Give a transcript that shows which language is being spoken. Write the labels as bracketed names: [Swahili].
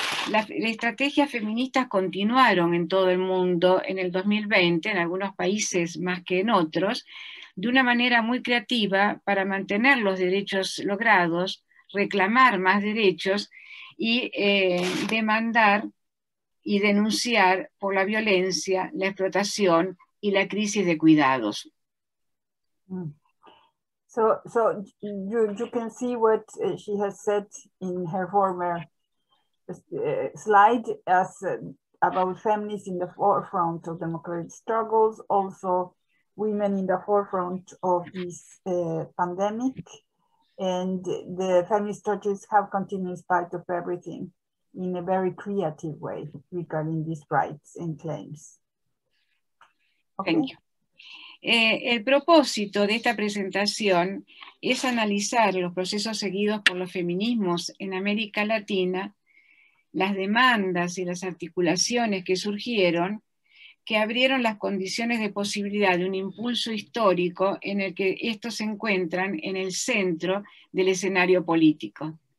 [Spanish] las estrategias feministas continuaron en todo el mundo en el 2020, en algunos países más que en otros, de una manera muy creativa para mantener los derechos logrados, reclamar más derechos y demandar y denunciar por la violencia, la explotación y la crisis de cuidados. [English] So you can see what she has said in her former slide as about feminists in the forefront of democratic struggles, also women in the forefront of this pandemic, and the feminist struggles have continued in spite of everything in a very creative way regarding these rights and claims. Okay. Thank you. [Spanish] El propósito de esta presentación es analizar los procesos seguidos por los feminismos en América Latina, las demandas y las articulaciones que surgieron, que abrieron las condiciones de posibilidad de un impulso histórico en el que estos se encuentran en el centro del escenario político.